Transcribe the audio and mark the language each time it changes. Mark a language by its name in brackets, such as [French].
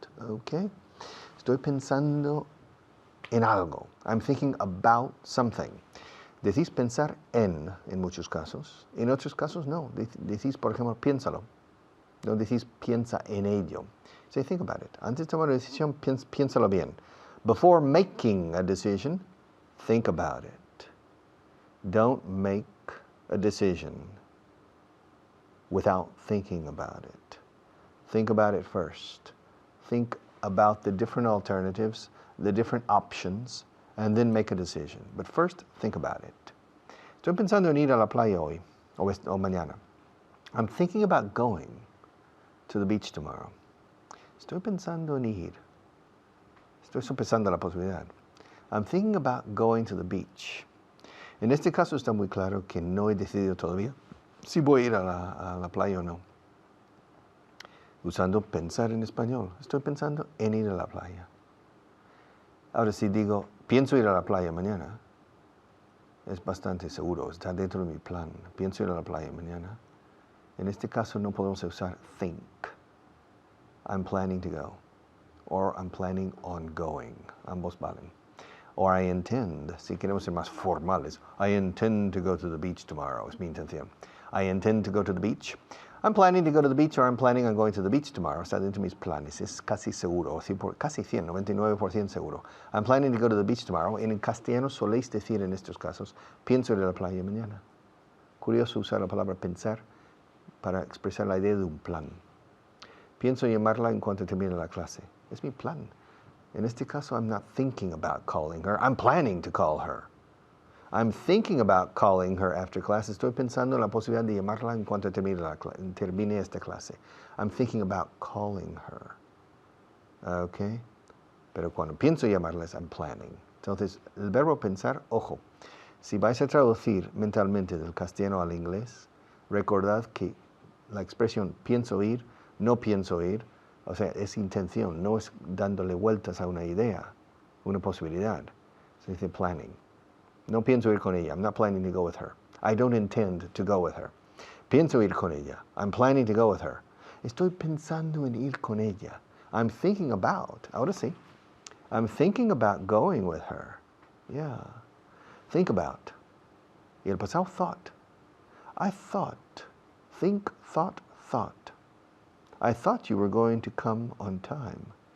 [Spanish] Okay? Estoy pensando en algo. [English] I'm thinking about something. [Spanish] Decís pensar en muchos casos. En otros casos, no. Decís, por ejemplo, piénsalo. No decís piensa en ello. [English] Say, think about it. [Spanish] Antes de tomar una decisión, piénsalo bien. [English] Before making a decision, think about it. Don't make a decision without thinking about it. Think about it first. Think about the different alternatives, the different options, and then make a decision. But first, think about it. [Spanish] Estoy pensando en ir a la playa hoy, o mañana. [English] I'm thinking about going to the beach tomorrow. [Spanish] Estoy pensando en ir. Estoy sopesando la posibilidad. [English] I'm thinking about going to the beach. [Spanish] En este caso está muy claro que no he decidido todavía si voy a ir a la playa o no. Usando pensar en español. Estoy pensando en ir a la playa. Ahora, si digo, pienso ir a la playa mañana, es bastante seguro, está dentro de mi plan. Pienso ir a la playa mañana. En este caso no podemos usar think. [English] I'm planning to go. Or I'm planning on going. [Spanish] Ambos valen. [English] Or I intend, [Spanish] si queremos ser más formales, [English] I intend to go to the beach tomorrow, [Spanish] es mi intención. [English] I intend to go to the beach. I'm planning to go to the beach, or I'm planning on going to the beach tomorrow. [Spanish] Está dentro de mis planes, es casi seguro, casi 100, 99% seguro. [English] I'm planning to go to the beach tomorrow. [Spanish] En castellano soléis decir en estos casos, pienso ir a la playa mañana. Curioso usar la palabra pensar para expresar la idea de un plan. Pienso llamarla en cuanto termine la clase. Es mi plan. En este caso, [English] I'm not thinking about calling her. I'm planning to call her. I'm thinking about calling her after class. [Spanish] Estoy pensando en la posibilidad de llamarla en cuanto termine esta clase. [English] I'm thinking about calling her. Okay? [Spanish] Pero cuando pienso llamarles, [English] I'm planning. [Spanish] Entonces, el verbo pensar, ojo, si vais a traducir mentalmente del castellano al inglés, recordad que la expresión pienso ir, no pienso ir, o sea, es intención, no es dándole vueltas a una idea, una posibilidad. Se dice planning. No pienso ir con ella. [English] I'm not planning to go with her. I don't intend to go with her. [Spanish] Pienso ir con ella. [English] I'm planning to go with her. [Spanish] Estoy pensando en ir con ella. [English] I'm thinking about. [Spanish] Ahora sí. [English] I'm thinking about going with her. Yeah. Think about. [Spanish] Y el pasado, [English] thought. I thought. Think, thought. I thought you were going to come on time.